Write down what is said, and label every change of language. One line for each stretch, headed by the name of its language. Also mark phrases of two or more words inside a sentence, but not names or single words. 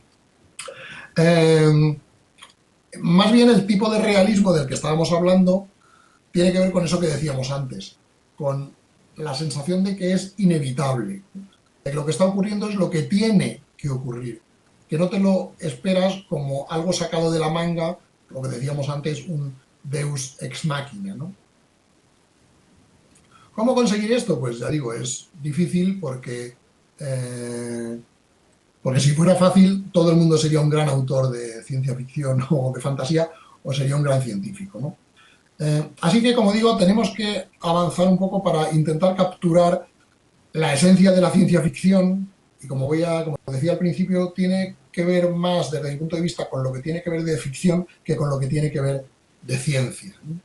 Spanish: Más bien el tipo de realismo del que estábamos hablando tiene que ver con eso que decíamos antes, con la sensación de que es inevitable, de que lo que está ocurriendo es lo que tiene que ocurrir, que no te lo esperas como algo sacado de la manga, lo que decíamos antes, un
Latin: deus ex machina,
Spanish: ¿no? ¿Cómo conseguir esto? Pues ya digo, es difícil porque si fuera fácil todo el mundo sería un gran autor de ciencia ficción o de fantasía, o sería un gran científico, ¿no? Así que, como digo, tenemos que avanzar un poco para intentar capturar la esencia de la ciencia ficción y, como decía al principio, tiene que ver más desde mi punto de vista con lo que tiene que ver de ficción que con lo que tiene que ver de ciencia.